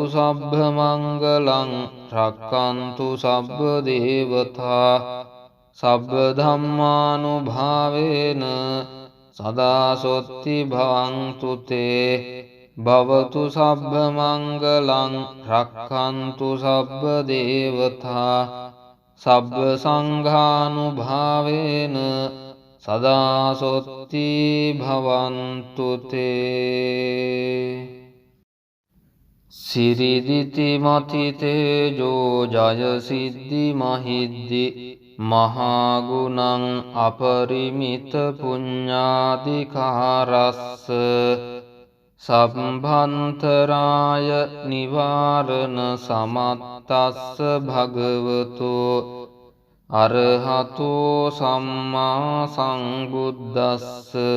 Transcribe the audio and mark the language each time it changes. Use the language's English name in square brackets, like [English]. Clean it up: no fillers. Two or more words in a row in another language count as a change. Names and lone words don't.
[Pali] සබ්බ මංගලං රක්ඛන්තු සබ්බ දේවතා සබ්බ ධම්මානුභාවේන සදා සොත්ති භවන්තු තේ භවතු සබ්බ මංගලං රක්ඛන්තු සබ්බ දේවතා සබ්බ සංඝානුභාවේන සදා සොත්ති භවන්තු තේ සිරිදිති මති තේජෝ ජය සිද්ධි මහිද්දි මහාගුණං අපරිමිත පුඤ්ඤාධිකාරස්ස සම්භන්තරාය නිවාරණ සමත්තස්ස භගවතු අරහතෝ සම්මා සංබුද්දස්ස